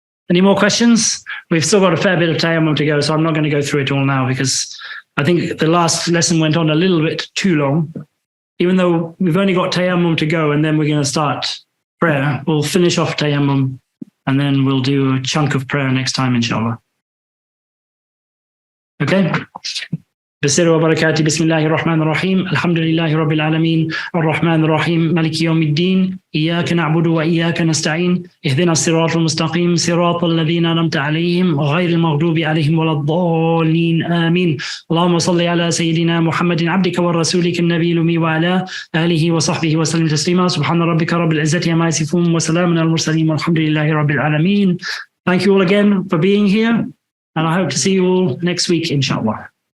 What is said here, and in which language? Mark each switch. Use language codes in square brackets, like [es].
[en] Any more questions? We've still got a fair bit of tayammum to go, so I'm not going to go through it all now because I think the last lesson went on a little bit too long. Even though we've only got tayammum to go and then we're going to start prayer, we'll finish off tayammum and then we'll do a chunk of prayer next time, inshallah. Okay? [ar] بسر وبركاته بسم الله الرحمن الرحيم الحمد لله رب العالمين الرحمن الرحيم مالك يوم الدين إياك نعبد وإياك نستعين اهدنا الصراط المستقيم صراط الذين أنعمت عليهم غير المغضوب عليهم ولا الضالين آمين اللهم صل على سيدنا محمد عبدك ورسولك النبي الأمي وعلى آله وصحبه وسلم تسليما سبحان ربك رب العزة عما يصفون وسلام على المرسلين والحمد لله رب العالمين. [en] Thank you all again for being here and I hope to see you all next week inshallah.